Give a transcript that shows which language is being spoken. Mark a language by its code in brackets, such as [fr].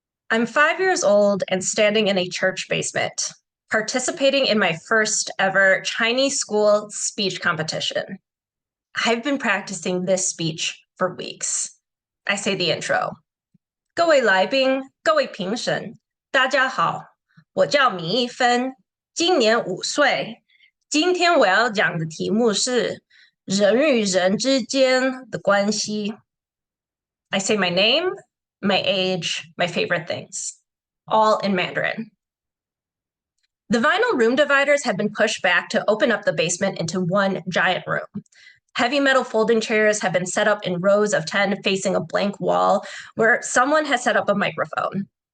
[en] I'm 5 years old and standing in a church basement, participating in my first ever Chinese school speech competition. I've been practicing this speech for weeks. I say the intro. [zh] 各位来宾，各位评审，大家好，我叫米一芬，今年5岁。今天我要讲的题目是人与人之间的关系。 [en] I say my name, my age, my favorite things, all in Mandarin. The vinyl room dividers have been pushed back to open up the basement into one giant room. Heavy metal folding chairs have been set up in rows of 10 facing a blank wall where someone has set up a microphone.